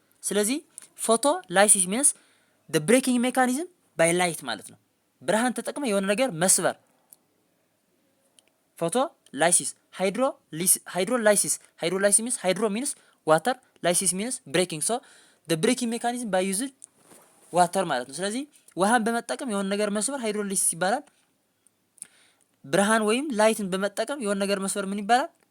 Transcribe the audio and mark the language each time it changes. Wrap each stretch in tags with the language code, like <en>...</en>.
<am>ስለዚህ</am> <en>photolysis means the breaking mechanism by light</en> <am>ማለት ነው። ብርሃን ተጠቅመ የሆነ ነገር መስበር። photolysis.</am> <en>hydrolysis means hydro means water, lysis means breaking. So the breaking mechanism by using water</en> <am>ማለት ነው። ስለዚህ ውሃን በመጠቀም የሆነ ነገር መስበር ሃይድሮሊሲስ ይባላል። ብርሃን ወይም ላይትን በመጠቀም የሆነ ነገር መስበር ምን ይባላል?</am>